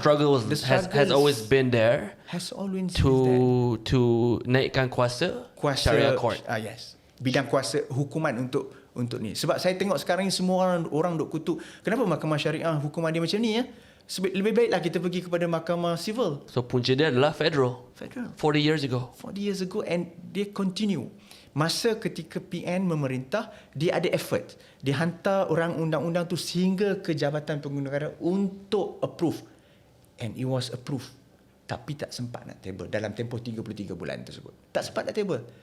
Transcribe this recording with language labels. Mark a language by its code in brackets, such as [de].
[en] struggle has always been there. Has always been there. [ms] To naikkan kuasa Syariah court. Yes. Bidang kuasa hukuman untuk ni. Sebab saya tengok sekarang ni semua orang duk kutuk, kenapa Mahkamah Syariah hukuman dia macam ni ya? Lebih baiklah kita pergi kepada Mahkamah Civil. So punca dia adalah federal. [en] 40 years ago. 40 years ago, and they continue. [ms] Masa ketika PN memerintah, dia ada effort. Dia hantar orang undang-undang tu sehingga ke Jabatan Pengguna Negara untuk approve. [en] And it was approved. [ms] Tapi tak sempat nak table dalam tempoh 33 bulan tersebut. Tak sempat nak table.